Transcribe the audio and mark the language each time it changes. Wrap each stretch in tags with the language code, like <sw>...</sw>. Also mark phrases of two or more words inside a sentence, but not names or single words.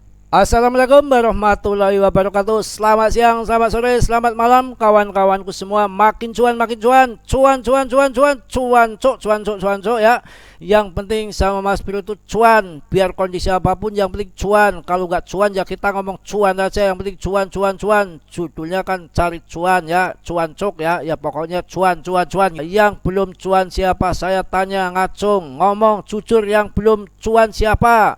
<ar>السلام عليكم ورحمة الله وبركاته.</ar> <id>Selamat siang, selamat sore, selamat malam kawan-kawanku semua. Makin cuan, makin cuan, cuan, cuan, cuan, cuan, cuan, cuk, cuan, cuk, cuan, cuk ya. Yang penting sama Mas Bro itu cuan, biar kondisi apapun yang penting cuan. Kalau nggak cuan ya kita ngomong cuan aja, yang penting cuan, cuan, cuan. Judulnya kan cari cuan ya, cuan cuk ya. Ya pokoknya cuan, cuan, cuan. Yang belum cuan siapa? Saya tanya ngacung, ngomong jujur, yang belum cuan siapa?</id>